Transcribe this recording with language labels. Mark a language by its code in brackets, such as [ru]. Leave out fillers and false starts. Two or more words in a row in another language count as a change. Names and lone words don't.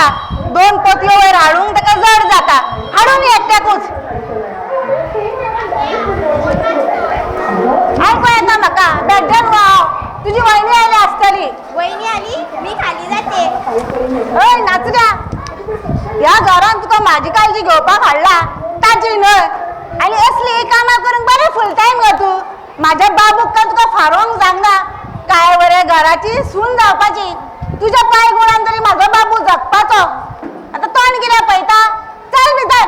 [kok] 2 पोतयो वयर हाडूंक ताका जड जाता. हाडून एकट्याकूच ऐकू येता म्हाका. बेड्डेर राव, तुझी वहिनी आयली असतली. [mr] वहिनी आली, मी खाली जाते. [kok] हय नाचल्या, ह्या घरान तुका माझी काळजी घेवपाक हाडला ताची न्हय. आनी असली कामां करूंक बरें [en] full time [kok] ग तू. माझ्या बाबूक का तुका फारोंक जायना काय बरे घराची सून जावपाची. तुझ्या पांय गुणान तरी म्हाजो बाबू जगपाचो. आता तोंड कितें पळयता, चल भितर.